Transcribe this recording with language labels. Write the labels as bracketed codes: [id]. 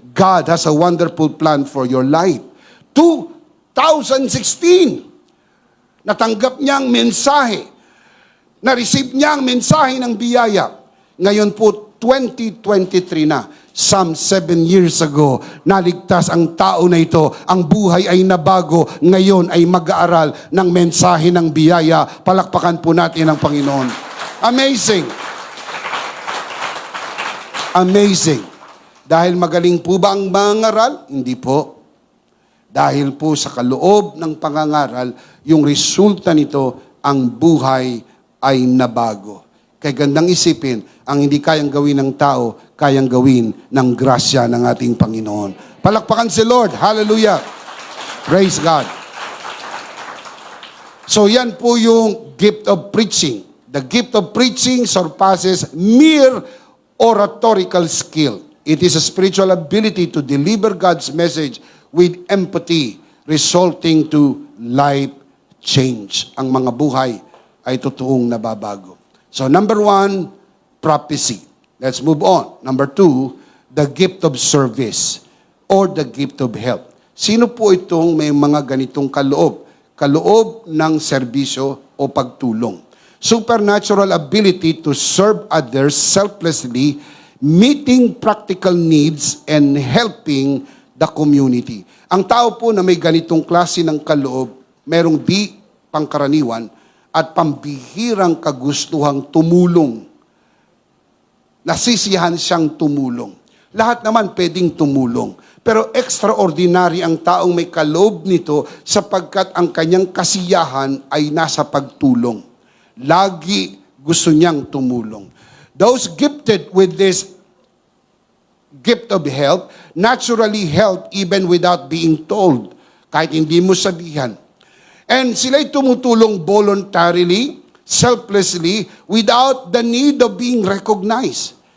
[en] God has a wonderful plan for your life. [tl] 2016, natanggap niya ang mensahe. Na-receive niya ang mensahe ng biyaya. Ngayon po, 2023 na. [en] Some 7 years ago, [tl] naligtas ang tao na ito. Ang buhay ay nabago. Ngayon ay mag-aaral ng mensahe ng biyaya. Palakpakan po natin ang Panginoon. Amazing. Amazing. Dahil magaling po ba ang mangaral? Hindi po. Dahil po sa kaloob ng pangangaral, yung resulta nito, ang buhay ay nabago. Kaya gandang isipin, ang hindi kayang gawin ng tao, kayang gawin ng grasya ng ating Panginoon. Palakpakan si Lord. Hallelujah. [en] Praise God. So yan po yung gift of preaching. The gift of preaching surpasses mere oratorical skill. It is a spiritual ability to deliver God's message with empathy, resulting to life change. [tl] Ang mga buhay ay totoong nababago. [en] So number 1, prophecy. Let's move on. Number 2, the gift of service, or the gift of help. [tl] Sino po itong may mga ganitong kaloob? Kaloob ng serbisyo o pagtulong. [en] Supernatural ability to serve others selflessly, meeting practical needs and helping the community. [tl] Ang tao po na may ganitong klase ng kaloob, merong di pangkaraniwan at pambihirang kagustuhang tumulong. Nasisiyahan siyang tumulong. Lahat naman pwedeng tumulong. Pero extraordinary ang taong may kaloob nito sapagkat ang kanyang kasiyahan ay nasa pagtulong. Lagi gusto niyang tumulong. [en] Those gifted with this gift of help naturally help even without being told. [tl] Kahit hindi mo sabihan. [en] And [tl] sila'y tumutulong [en] voluntarily, selflessly, without the need of being recognized.